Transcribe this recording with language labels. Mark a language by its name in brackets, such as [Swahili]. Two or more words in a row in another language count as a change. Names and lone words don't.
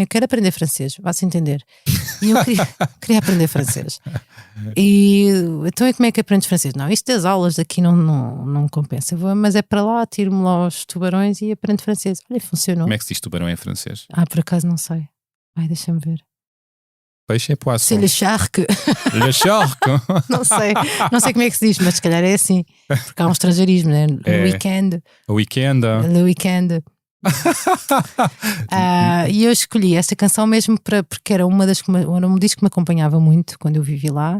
[Portuguese] Eu quero aprender francês, vá-se entender. E eu queria aprender francês. E então, como é que aprendes francês? Não, isto das aulas daqui não compensa. Mas é para lá, tiro-me lá aos tubarões e aprendo francês. Olha, funcionou. Como é que se diz tubarão em francês? Por acaso não sei. Deixa-me ver. Peixe é poisson. [French] C'est le shark. Le shark. [Portuguese] Não sei como é que se diz, mas se calhar é assim. Porque há um estrangeirismo, né? É. [French] Weekend. Le weekend. [Portuguese] E eu escolhi esta canção mesmo porque era um disco que me acompanhava muito quando eu vivi lá.